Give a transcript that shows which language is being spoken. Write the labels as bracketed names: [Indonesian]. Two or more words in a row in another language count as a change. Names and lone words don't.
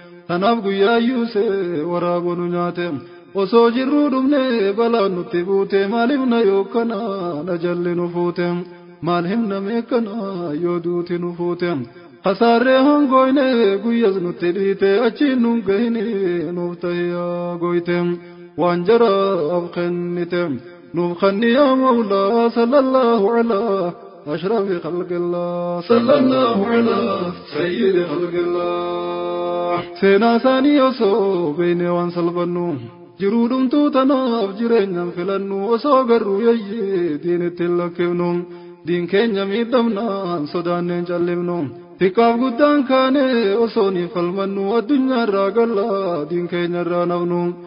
[Oromo] Tanaaf guyyaa yuuse waraabo nu nyaate. Osoo jirruu dhumne balaan nutti buute, maaliif na yookanaan ajalli nu fuute? Maal himna meekkana yoo duuti nu fuute? Kasaarree hongoyne guyyas nutti dhiite, achiin nun gahini nuuf ta'e yaa gooyte. Waan jaraaf kennite. Nuuf kanni yaa Mawlaa, [Arabic] صلى الله على أشرف خلق الله. صلى الله على سيد خلق الله. [Oromo] Seenaa isaanii osoo beeknee waan salphannu, jiruu dhumtuu tanaaf jireenyaan filannu, osoo garuu yayyee diin ittiin lakkifnu, diin keenya miidhamnaan sodaanneen callifnu. Xiqqaaf guddaan kaane osoo ni falmannu, addunyaa irraa galla, diin keenya irraa nafnu.